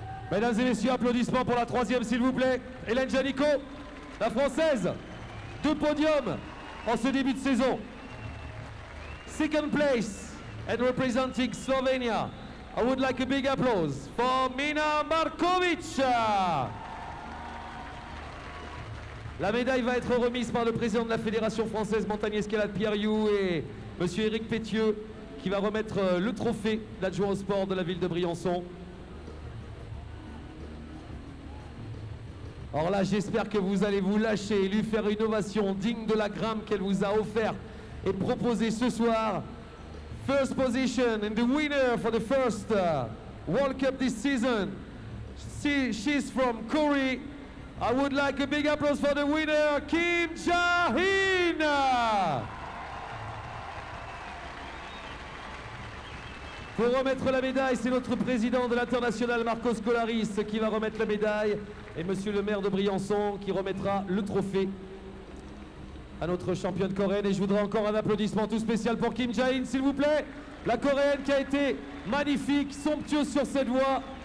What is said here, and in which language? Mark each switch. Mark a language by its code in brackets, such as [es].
[fr] Mesdames et messieurs, applaudissements pour la 3e, s'il vous plaît. Hélène Janico, la Française. 2 podiums en ce début de saison. [en] Second place and representing Slovenia, I would like a big applause for Mina Markovic. [fr] La médaille va être remise par le président de la Fédération française montagne escalade Pierre You et monsieur Éric Pétieux qui va remettre le trophée d'adjoint au sport de la ville de Briançon. Alors là, j'espère que vous allez vous lâcher et lui faire une ovation digne de la grimpe qu'elle vous a offert et proposé ce soir. [en] First position and the winner for the first World Cup this season. She's from Korea. I would like a big applause for the winner, Kim Jae-in. [fr] Pour remettre la médaille, c'est notre président de l'international, Marcos Colaris, qui va remettre la médaille. Et monsieur le maire de Briançon qui remettra le trophée à notre championne coréenne. Et je voudrais encore un applaudissement tout spécial pour Kim Jae-in, s'il vous plaît. La coréenne qui a été magnifique, somptueuse sur cette voie.